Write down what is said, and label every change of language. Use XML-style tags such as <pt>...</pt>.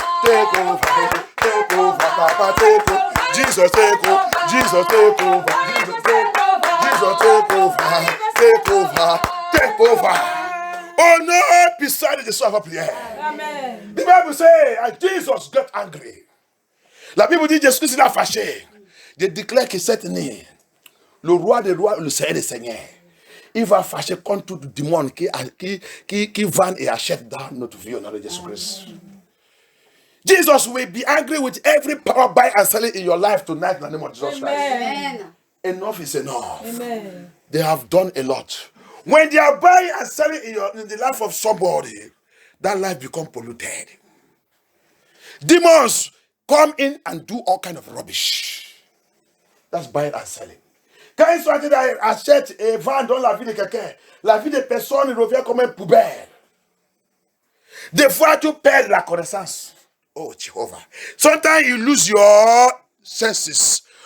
<en>Take over, Papa, take over. Jesus take over. Jesus take over. Jesus take over. Take over. Oh no, beside the sofa prière. Amen. The Bible says, and Jesus got angry.</en> <fr>La Bible dit, Jésus s'est fâché. Je déclare que cette année, le roi des rois, le Seigneur des seigneurs, il va fâcher contre tout le démon qui vend et achète dans notre vie au nom de Jésus-Christ.</fr> <en>Jesus will be angry with every power buy and selling in your life tonight in the name of Jesus Christ. Amen. Enough is enough. Amen. They have done a lot. When they are buying and selling in the life of somebody, that life become polluted. Demons come in and do all kind of rubbish. That's buying and selling.</en> <fr>Quand ils sont en train d'acheter et vendre dans la vie de quelqu'un, la vie de personne revient comme une poubelle. Des fois, tu perds la connaissance.</fr> <en>Oh, Jehovah. Sometimes you lose your senses.</en>